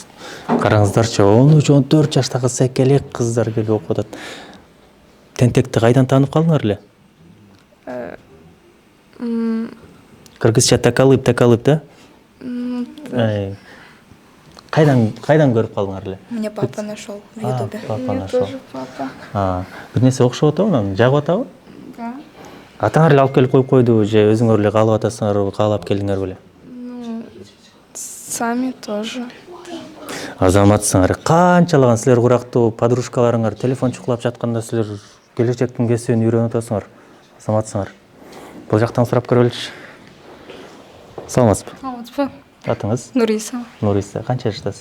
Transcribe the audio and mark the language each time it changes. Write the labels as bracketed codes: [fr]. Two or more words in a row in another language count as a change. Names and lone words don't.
[ky] Караңыздарчы, 13-14 жаштагы секелек кыздар келип окуп атат. Тентекти кайдан таанып калдыңар эле? Кыргызча такалып да? Кайдан көрүп калдыңар эле? [ru] Меня папа нашел в Ютубе. Папа нашел. Тоже папа. [ky] Бир нерсе окшоп атабы, анан жагып атабы? [ru] Да. [ky] Атаңар эле алып келип коюп койдубу же өзүңөр эле каалап атасыңарбы, каалап келдиңер беле? [ru] Сами тоже. [ky] Азаматсыңар. Канчалаган силер курактуу подружкаларыңар телефон чукулап жатканда силер келечектин кесибин үйрөнүп атасыңар. Азаматсыңар. Бул жактан сурап көрөлүчү. Саламатсызбы? Саламатсызбы? Атыңыз? Нуриса. Нуриса. Канча жаштасыз?